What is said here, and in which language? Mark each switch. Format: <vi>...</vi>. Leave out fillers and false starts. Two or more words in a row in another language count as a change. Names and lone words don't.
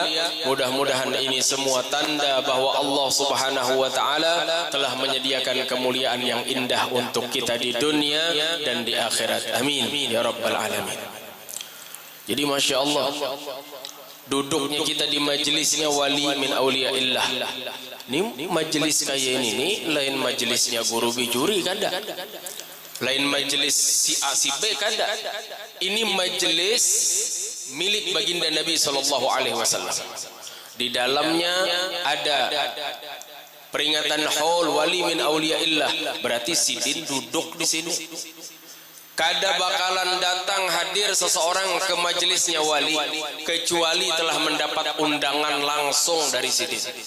<id>Mudah-mudahan ini semua tanda bahwa Allah</id> <ar>سبحانه وتعالى</ar> <id>telah menyediakan kemuliaan yang indah untuk kita di dunia dan di akhirat.</id> <ar>آمين يا رب العالمين.</ar> <bjn>Jadi</bjn> <ar>ما شاء الله,</ar> <bjn>duduknya kita di majelisnya</bjn> <ar>ولي من أولياء الله.</ar> <bjn>Ini majelis kayak ini nih, lain majelisnya guru Bijuri kada, lain majelis si A si B kada. Ini majelis milik baginda Nabi</bjn> <ar>صلى الله عليه وسلم.</ar> <bjn>Di dalamnya ada peringatan haul</bjn> <ar>ولي من أولياء الله,</ar> <bjn>berarti sidin duduk di sini. Kada bakalan datang hadir seseorang ke majelisnya wali kecuali telah mendapat undangan langsung dari sidin.</bjn>